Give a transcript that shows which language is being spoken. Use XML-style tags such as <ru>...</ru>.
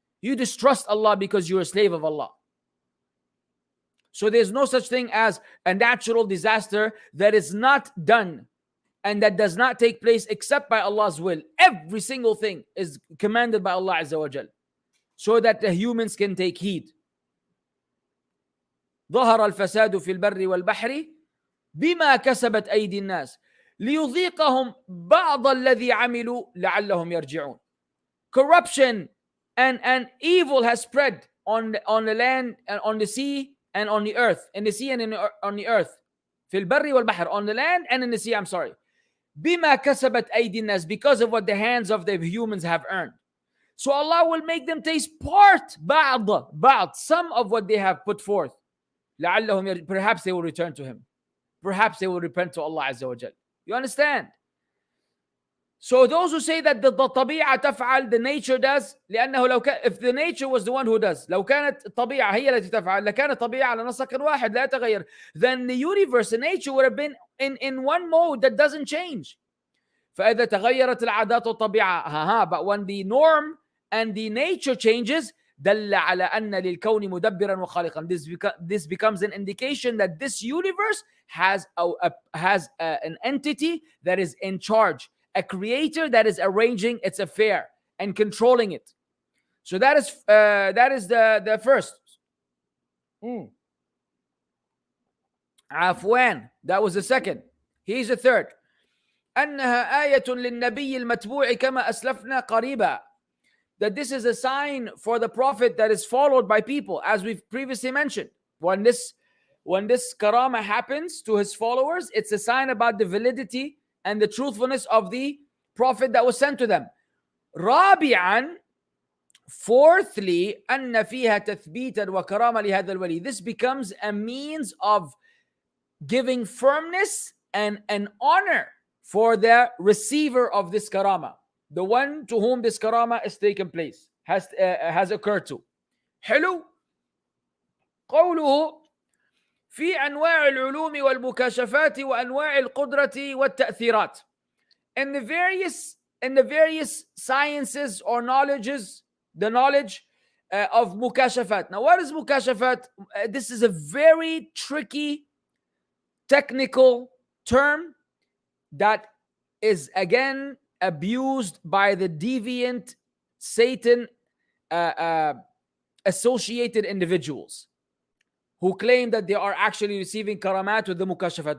<en>You distrust Allah because you're a slave of Allah. So there's no such thing as a natural disaster that is not done and that does not take place except by Allah's will. Every single thing is commanded by Allah Azza wa Jal, so that the humans can take heed.</en> <ar>ظهر الفساد في البر والبحر بما كسبت أيدي الناس ليذيقهم بعض الذي عملوا لعلهم يرجعون.</ar> <en>Corruption and evil has spread on the land and on the sea and on the earth. In the sea and on the earth.</en> <ar>في البر والبحر,</ar> <en>on the land and in the sea, I'm sorry.</en> <ar>بما كسبت أيدي الناس,</ar> <en>because of what the hands of the humans have earned. So Allah will make them taste بعض, some of what they have put forth. Perhaps they will return to Him. Perhaps they will repent to Allah Azza wa Jal. You understand? So those who say that the</en> <ar>طبيعة تفعل,</ar> <en>the nature does, لأنه if the nature was the one who does,</en> <ar>لو كانت الطبيعة هي التي تفعل لكانت الطبيعة على نسق واحد لا يتغير,</ar> <en>then the universe, the nature would have been in one mode that doesn't change.</en> <ar>فإذا تغيرت العادات والطبيعة,</ar> <en>but when the norm and the nature changes,</en> <ar>دل على أن للكون مدبرا وخالقا.</ar> <en>This becomes an indication that this universe has an entity that is in charge, a creator that is arranging its affair and controlling it. So that is the first. عفوا, that was the second. Here's the third.</en> <ar>أنها آية للنبي المتبوع كما أسلفنا قريبا.</ar> <en>That this is a sign for the prophet that is followed by people, as we've previously mentioned. When this karama happens to his followers, it's a sign about the validity and the truthfulness of the prophet that was sent to them.</en> <ar>رابعا, fourthly, أن فيها تثبيتا وكرامة لهذا الولي.</ar> <en>This becomes a means of giving firmness and an honor for the receiver of this karama, the one to whom this karama is taken place, has occurred to.</en> <ar>حلو. قوله في أنواع العلوم والمكاشفات وأنواع القدرة والتأثيرات.</ar> <en>In the various sciences or knowledges, the knowledge of mukashafat. Now, what is mukashafat? This is a very tricky technical term that is again abused by the deviant Satan associated individuals who claim that they are actually receiving karamat with the mukashafat.</en>